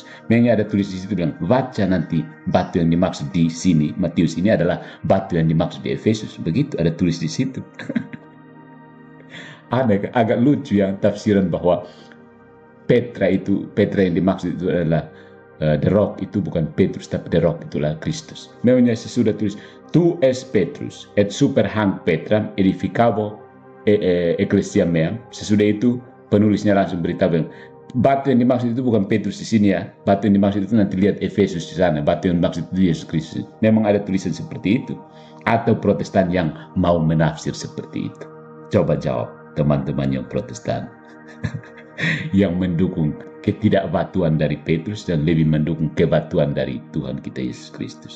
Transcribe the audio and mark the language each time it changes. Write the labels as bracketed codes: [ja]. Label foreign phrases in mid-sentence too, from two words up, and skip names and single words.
[id] Memang ada tulis di situ bilang, baca nanti batu yang dimaksud di sini, Matius ini adalah batu yang dimaksud di Efesus. Begitu, ada tulis di situ. Agak lucu ya tafsiran bahwa Petra yang dimaksud itu adalah [en] the rock, [id] itu bukan Petrus, tapi [en] the rock [id] itulah Kristus. Memangnya sesudah tulis, [la] tu es Petrus, et super hanc Petram edificabo ecclesia meam. [id] Sesudah itu penulisnya langsung beritahu, batu yang dimaksud itu bukan Petrus di sini ya. Batu yang dimaksud itu nanti lihat Efesus di sana. Batu yang dimaksud itu Yesus Kristus. Memang ada tulisan seperti itu. Atau Protestan yang mau menafsir seperti itu. Coba jawab teman-teman yang Protestan. Yang mendukung ketidakbatuan dari Petrus dan lebih mendukung kebatuan dari Tuhan kita Yesus Kristus.